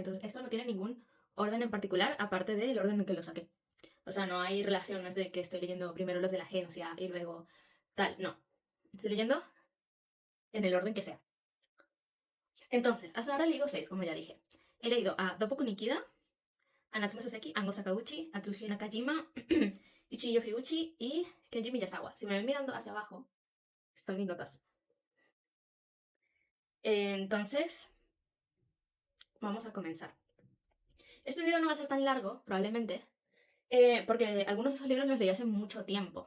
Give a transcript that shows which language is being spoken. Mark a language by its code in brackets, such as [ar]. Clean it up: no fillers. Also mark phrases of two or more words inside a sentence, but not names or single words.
[es] Entonces esto no tiene ningún orden en particular, aparte del orden en que lo saqué. O sea, no hay relación, no es de que estoy leyendo primero los de la agencia y luego tal. No. Estoy leyendo en el orden que sea. Entonces, hasta ahora he leído 6, como ya dije. He leído a Dopoku Nikida, a Natsume Soseki, Ango Sakauchi, Atsushi Nakajima, Ichiyo Higuchi y Kenji Miyazawa. Si me ven mirando hacia abajo, están mis notas. Entonces, vamos a comenzar. Este video no va a ser tan largo, probablemente, porque algunos de esos libros los leí hace mucho tiempo.